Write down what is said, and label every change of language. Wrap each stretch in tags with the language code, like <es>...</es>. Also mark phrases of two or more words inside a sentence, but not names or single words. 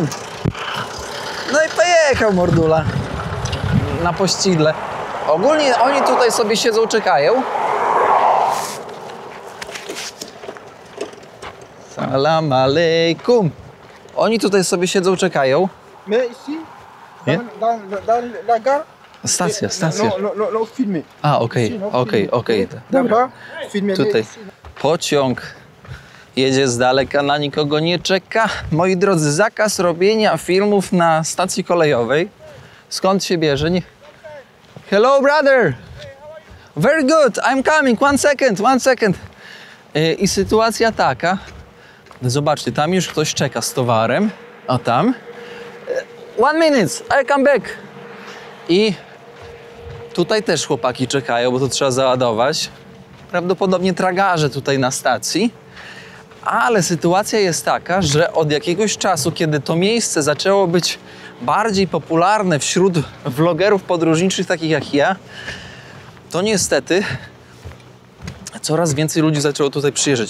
<pl>No i pojechał mordula na pościgle. Ogólnie oni tutaj sobie siedzą, czekają.</pl> <ar>سلام عليكم.</ar> <pl>Oni tutaj sobie siedzą, czekają.</pl> <fr>Mais ici,</fr> <pl>Nie?</pl> <fr>dans la gare,</fr> <pl>Stacja.</pl> <fr>non, filmer.</fr> <pl>A, okej. Dobra. Dobra. Filmer. Tutaj pociąg Jedzie z daleka, na nikogo nie czeka. Moi drodzy, zakaz robienia filmów na stacji kolejowej. Skąd się bierze? Nie...</pl> <en>Hello, brother! Very good, I'm coming, one second.</en> <pl>I sytuacja taka, zobaczcie, tam już ktoś czeka z towarem, a tam</pl> <en>1 minute, I come back.</en> <pl>I tutaj też chłopaki czekają, bo to trzeba załadować. Prawdopodobnie tragarze tutaj na stacji. Ale sytuacja jest taka, że od jakiegoś czasu, kiedy to miejsce zaczęło być bardziej popularne wśród vlogerów podróżniczych takich jak ja, to niestety coraz więcej ludzi zaczęło tutaj przyjeżdżać.</pl>